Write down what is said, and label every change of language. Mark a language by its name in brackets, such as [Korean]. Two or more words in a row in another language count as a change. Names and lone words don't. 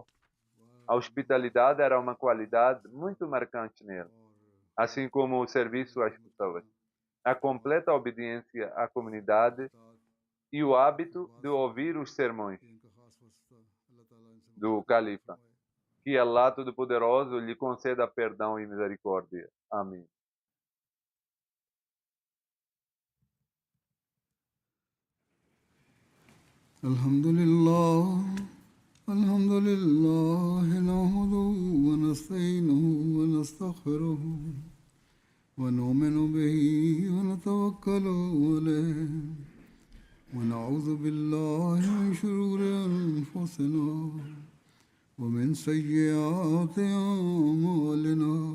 [Portuguese] A hospitalidade era uma qualidade muito marcante nele, assim como o serviço às pessoas, a completa obediência à comunidade e o hábito de ouvir os sermões do califa. Que Allah Todo-Poderoso lhe conceda perdão e misericórdia. Amém. [Arabic] الحمد لله، الحمد لله، نحمده ونستعينه ونستغفره ونؤمن به ونتوكل عليه ونعوذ بالله من شرور أنفسنا ومن سيئات أعمالنا.